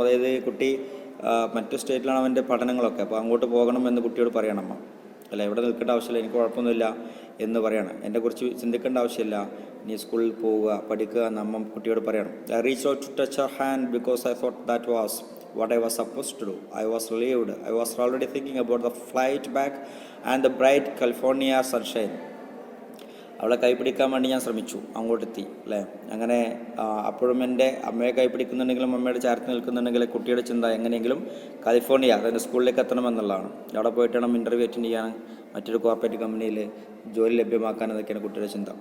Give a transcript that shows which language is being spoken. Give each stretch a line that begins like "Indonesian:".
Malayalam: അതായത് കുട്ടി മറ്റു സ്റ്റേറ്റിലാണ് അവൻ്റെ പഠനങ്ങളൊക്കെ, അപ്പോൾ അങ്ങോട്ട് പോകണം എന്ന് കുട്ടിയോട് പറയണം അമ്മ അല്ല. ഇവിടെ നിൽക്കേണ്ട ആവശ്യമില്ല, എനിക്ക് കുഴപ്പമൊന്നുമില്ല എന്ന് പറയണം. എന്നെക്കുറിച്ച് ചിന്തിക്കേണ്ട ആവശ്യമില്ല, നീ സ്കൂളിൽ പോവുക, പഠിക്കുക എന്ന് അമ്മ കുട്ടിയോട് പറയണം.
English: I reached out to touch her hand because I thought that was what I was supposed to do. I was relieved. I was already thinking about the flight back and the bright California sunshine.
Malayalam: അവളെ കൈപിടിക്കാൻ വേണ്ടി ഞാൻ ശ്രമിച്ചു, അങ്ങോട്ടെത്തി അല്ലേ. അങ്ങനെ അപ്പോഴും എൻ്റെ അമ്മയെ കൈപിടിക്കുന്നുണ്ടെങ്കിലും അമ്മയുടെ ചേർത്ത് നിൽക്കുന്നുണ്ടെങ്കിൽ കുട്ടിയുടെ ചിന്ത എങ്ങനെയെങ്കിലും കാലിഫോർണിയ, അതായത് സ്കൂളിലേക്ക് എത്തണമെന്നുള്ളതാണ്. അവിടെ പോയിട്ട് വേണം ഇൻ്റർവ്യൂ അറ്റൻഡ് ചെയ്യാൻ, മറ്റൊരു കോർപ്പറേറ്റ് കമ്പനിയിൽ ജോലി ലഭ്യമാക്കാൻ, എന്നൊക്കെയാണ് കുട്ടിയുടെ ചിന്ത.